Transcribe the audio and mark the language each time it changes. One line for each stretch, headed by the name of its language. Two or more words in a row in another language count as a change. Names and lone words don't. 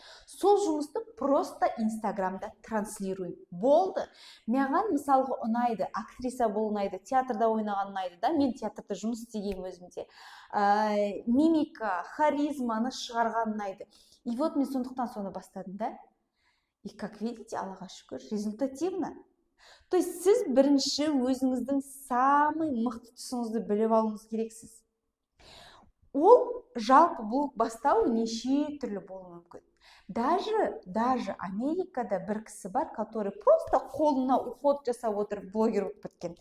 Kazakh: Сол жұмысты
Russian: просто инстаграмда транслируй.
Kazakh: Болды. Маған мысалға ұнайды, актриса болу ұнайды, театрда ойнаған ұнайды, да, мен театрда жұмыс істеген өзімде. Мимика, харизманы шығарған ұнайды.
Russian: И вот
Kazakh: мен сондықтан соны бастадым, да?
Russian: И как видите,
Kazakh: Аллаға шүкір, результативно.
Russian: То есть
Kazakh: сіз бірінші өзіңіздің самый мықты тұсыңызды біліп алуыңыз керексіз. Ол жалпы блог бастау неше түрлі болуы мүмкін. Даже Америкада бір кісі бар,
Russian: который просто
Kazakh: қолына уход жасап отырып блогер болып кеткен.